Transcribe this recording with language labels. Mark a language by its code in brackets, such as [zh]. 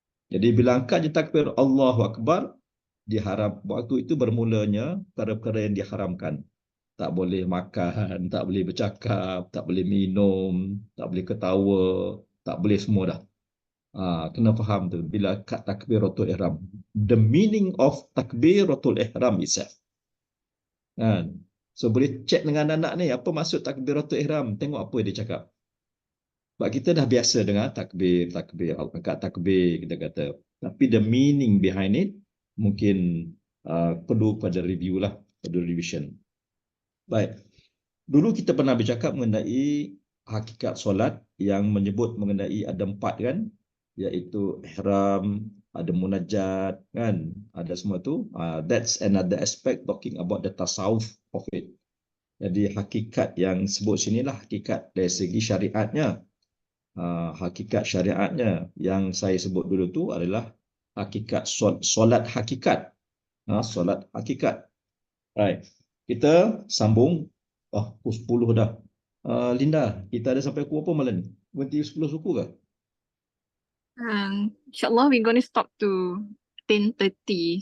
[ms] Jadi bila angkat je takbir Allahu Akbar, diharap waktu itu bermulanya perkara-perkara yang diharamkan. Tak boleh makan, tak boleh bercakap, tak boleh minum, tak boleh ketawa, tak boleh semua dah. Kena faham tu bila kat takbiratul ihram. [en] The meaning of takbiratul ihram itself. [ms] Kan? So boleh cek dengan anak ni apa maksud takbiratul ihram, tengok apa dia cakap. Sebab kita dah biasa dengan takbir, angkat takbir kita kata. Tapi [en] the meaning behind it [ms] mungkin perlu pada review lah, perlu revision. Baik. Dulu kita pernah bercakap mengenai hakikat solat yang menyebut mengenai ada 4 kan, iaitu ihram, ada munajat kan, ada semua tu. [en] That's another aspect talking about the tasawuf of it. [ms] Jadi hakikat yang sebut sinilah hakikat dari segi syariatnya. Hakikat syariatnya yang saya sebut dulu tu adalah hakikat solat hakikat. Solat hakikat. Right. Kita sambung. Pukul 10 dah. Linda, kita ada sampai pukul apa malam ni? Berhenti 10 suku ke? [en] InsyaAllah we're going to stop to 10:30.